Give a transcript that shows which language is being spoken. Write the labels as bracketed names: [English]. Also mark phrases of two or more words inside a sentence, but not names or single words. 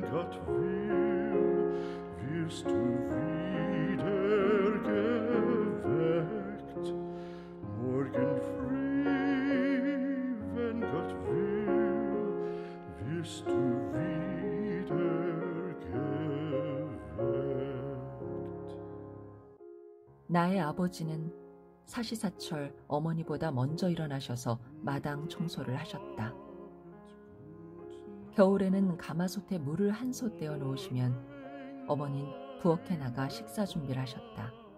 [German] Gott will, wirst du wieder geweckt. Morgen früh, wenn Gott will, wirst du wieder geweckt. [Korean] 나의 아버지는 사시사철 어머니보다 먼저 일어나셔서 마당 청소를 하셨다. 겨울에는 가마솥에 물을 한 솥 떼어 놓으시면 어머니는 부엌에 나가 식사 준비를 하셨다.